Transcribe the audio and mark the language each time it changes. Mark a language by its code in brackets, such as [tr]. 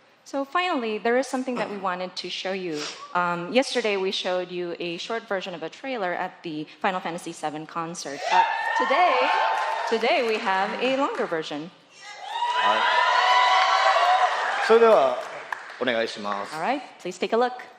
[en] So finally, there is something that we wanted to show you. Yesterday, we showed you a short version of a trailer at the Final Fantasy VII concert. But today we have a longer version. [ja] はい。それではお願いします。 [en] All right, please take a look.